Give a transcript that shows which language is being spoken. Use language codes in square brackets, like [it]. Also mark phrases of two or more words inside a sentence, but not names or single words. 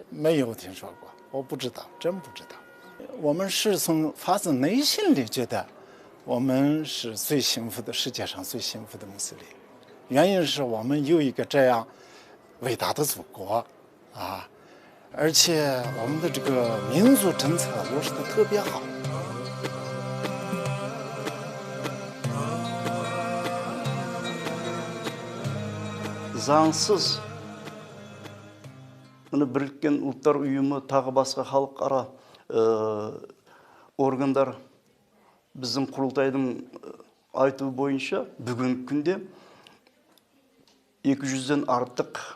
[zh] 没有听说过，我不知道，真不知道。我们是从发自内心里觉得我们是最幸福的，世界上最幸福的穆斯林。原因是我们有一个这样伟大的祖国而且我们的这个民族政策落实的特别好。 [kk] Заңсыз Біріккен ұлттар ұйымы тағы басқа халықара органдар біздің құрылтайдың айтуы бойынша бүгінгі күнде 200-ден артық